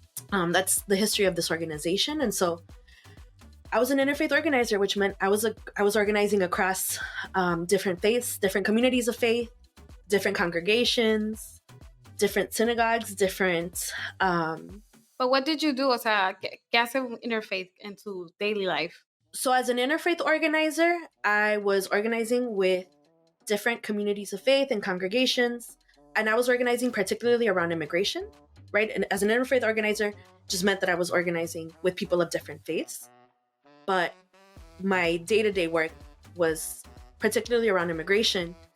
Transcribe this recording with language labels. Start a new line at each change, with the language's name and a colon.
English: That's the history of this organization, and so I was an interfaith organizer, which meant I was organizing across different faiths, different communities of faith, different congregations, different synagogues, different. But what did you do?
Spanish: O sea, ¿qué hace un interfaith
English: in
Spanish: tu
English: daily life? So as an interfaith organizer, I was organizing with different communities of faith and congregations, and I was organizing particularly around immigration, right? And as an interfaith organizer, just meant that I was organizing with people of different faiths. But my day-to-day work was particularly around immigration.